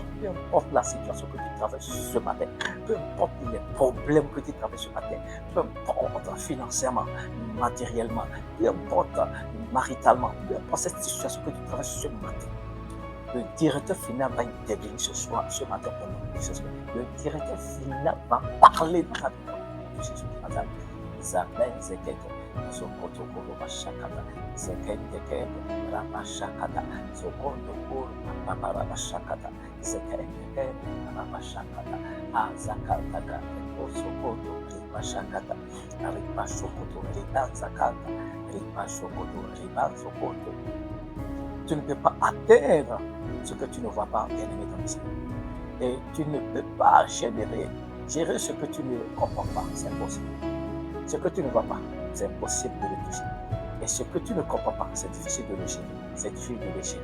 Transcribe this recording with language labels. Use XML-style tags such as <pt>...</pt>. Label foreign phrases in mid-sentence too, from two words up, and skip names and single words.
<fr>Peu importe la situation que tu traverses ce matin, peu importe les problèmes que tu traverses ce matin, peu importe financièrement, matériellement, peu importe maritalement, peu importe cette situation que tu traverses ce matin, le directeur final va intervenir ce matin au nom de Jésus. Le directeur final va parler dans ta vie de Jésus. Isabelle Zekete, Zokoto Koro Bashakata, Zekete Rabashakata, Zokoto Koro Babara Bashakata, Zekete Rabashakata, Azakata, sokoto, riba shakata, riba sokoto, riba zakata, riba sokoto, riba sokoto. Tu ne peux pas atteindre ce que tu ne vois pas, bien-aimé dans le Seigneur. Et tu ne peux pas gérer ce que tu ne comprends pas, c'est impossible. Ce que tu ne vois pas, c'est impossible de le toucher. Et ce que tu ne comprends pas, c'est difficile de le gérer. C'est difficile de le gérer.</fr>